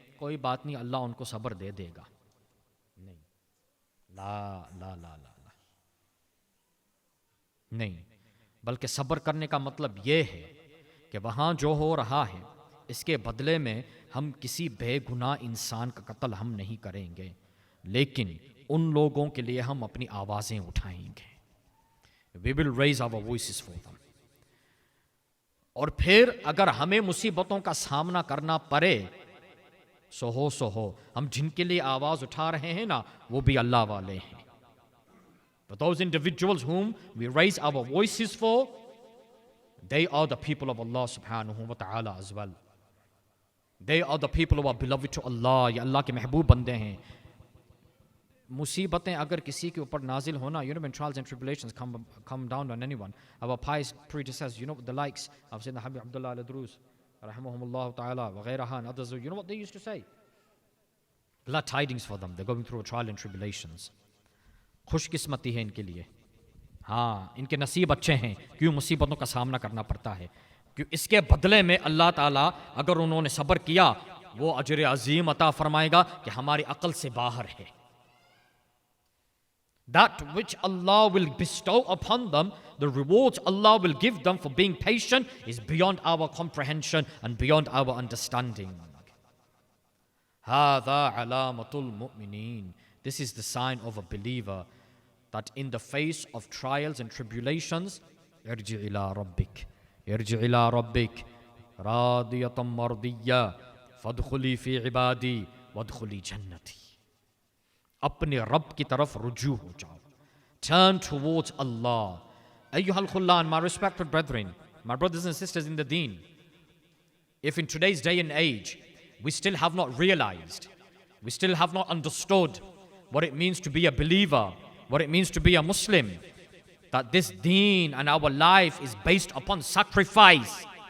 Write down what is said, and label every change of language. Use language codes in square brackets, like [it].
[hi] कोई बात नहीं, अल्लाह उनको सब्र दे देगा। नहीं, ला ला ला ला ला नहीं, बल्कि सब्र करने का मतलब ये है कि वहाँ जो हो रहा है इसके बदले में हम किसी बेगुनाह इंसान का कत्ल हम नहीं करेंगे, लेकिन उन लोगों के लिए हम अपनी आवाज़ें उठाएंगे। [en] We will raise our voices for them. [hi] और फिर अगर हमें मुसीबतों का सामना करना पड़े, सो हो, हम जिनके लिए आवाज़ उठा रहे हैं ना, वो भी अल्लाह वाले हैं। [en] But those individuals whom we raise our voices for, they are the people of Allah subhanahu wa ta'ala as well. They are the people who are beloved to Allah. [hi] ये अल्लाह के महबूब बंदे हैं। मुसीबतें अगर किसी के ऊपर नाजिल होना, [en] when trials and tribulations come down on anyone, our pious predecessors, the likes of Sayyidina Habib Abdullah al-Adruz, rahimahumullah ta'ala, wa ghayraha, and others, what they used to say? Glad tidings for them, they're going through a trial and tribulations. [hi] खुशकिस्मती है इनके लिए, हाँ, इनके नसीब अच्छे हैं, क्यों मुसीबतों का सामना करना पड़ता है, क्यों इसके बदले में अल्लाह ताला अगर उन्होंने सब्र किया, वो अजर अजीम अता फरमाएगा कि हमारी अकल से बाहर है। [en] That which Allah will bestow upon them, the rewards Allah will give them for being patient, is beyond our comprehension and beyond our understanding. [ar] هَذَا عَلَامَةُ الْمُؤْمِنِينَ. [en] This is the sign of a believer, that in the face of trials and tribulations, [ar] ارجع إلى ربك ارجع إلى ربك راضية مرضية فادخلي في عبادي وادخلي جنتي. [hi] अपने रब की तरफ रुजू हो जाओ. [en] Turn towards Allah. Ayyuhal khullan, my respected brethren, my brothers and sisters in the deen, if in today's day and age we still have not realized, we still have not understood what it means to be a believer, what it means to be a Muslim, that this deen and our life is based upon sacrifice.